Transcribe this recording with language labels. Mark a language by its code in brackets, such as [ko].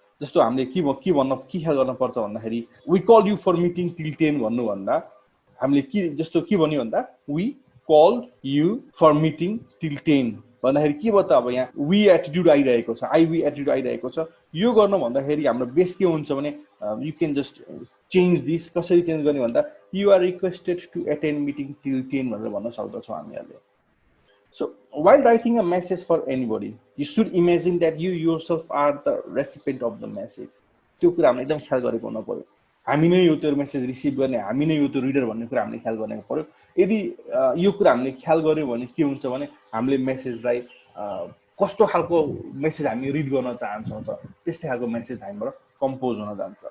[ne] जस्तो हामीले के ख्याल गर्नुपर्छ भन्दाखेरि [en] we call you for meeting till 10 [ne] भन्नुभन्दा हामीले जस्तो के भन्यो भन्दा we call you for meeting till 10 भन्दाखेरि के भयो त, अब यहाँ वी एटिट्युड आइरहेको छ, आई वी एटिट्युड आइरहेको छ. यो गर्नु भन्दाखेरि हाम्रो बेस्ट के हुन्छ भने [en] You can just change this. [ne] कसरी चेन्ज गर्ने भन्दा [en] you are requested to attend meeting till 10 [ne] भनेर भन्न सक्दछौँ हामीहरूले. [en] So while writing a message for anybody, you should imagine that you yourself are the recipient of the message. [ne] त्यो कुरा हामीले एकदम ख्याल गरेको हुनु पर्यो. हामी नै यो त्यो मेसेज रिसिभ गर्ने, हामी नै यो त्यो रिडर भन्ने कुरा हामीले ख्याल गर्नु पर्यो. यदि यो कुरा हामीले ख्याल गर्यो भने के हुन्छ भने हामीले मेसेजलाई कस्तो खालको मेसेज हामी रिड गर्न चाहन्छौँ त त्यस्तै खालको मेसेज हामीबाट कम्पोज हुन जान्छ.